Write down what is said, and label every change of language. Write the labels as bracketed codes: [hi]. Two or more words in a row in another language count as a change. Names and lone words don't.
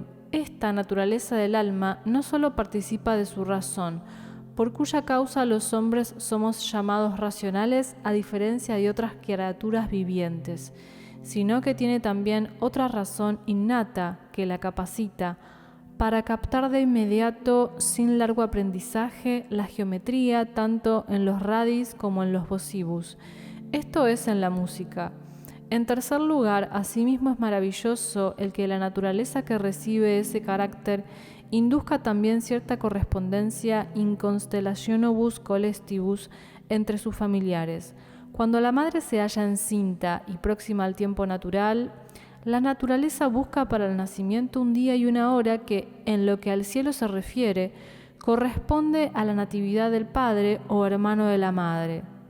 [es] Esta naturaleza del alma no solo participa de su razón, por cuya causa los hombres somos llamados racionales a diferencia de otras criaturas vivientes, sino que tiene también otra razón innata que la capacita para captar de inmediato, sin largo aprendizaje, la geometría tanto en los radis como en los vocibus. Esto es en la música. En tercer lugar, asimismo es maravilloso el que la naturaleza que recibe ese carácter induzca también cierta correspondencia [la] in constellationibus colestibus [es] entre sus familiares. Cuando la madre se halla encinta y próxima al tiempo natural, la naturaleza busca para el nacimiento un día y una hora que, en lo que al cielo se refiere, corresponde a la natividad del padre o hermano de la madre.